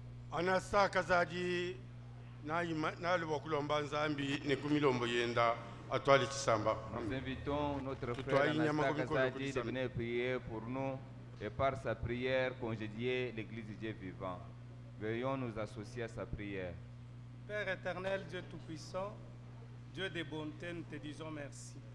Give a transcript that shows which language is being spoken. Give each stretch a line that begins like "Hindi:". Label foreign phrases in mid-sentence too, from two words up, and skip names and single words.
Luba-Lulua: Anasa Kazadi na lubokulomba nzambi nekumilombo yenda atwali kisamba.
French: Nous invitons notre frère Anasta Kazadi de venir prier pour nous et par sa prière congédier l'Église du Dieu vivant. Veuillons nous associer à sa prière. Père éternel, Dieu Tout-Puissant, Dieu des bontés, nous te disons merci.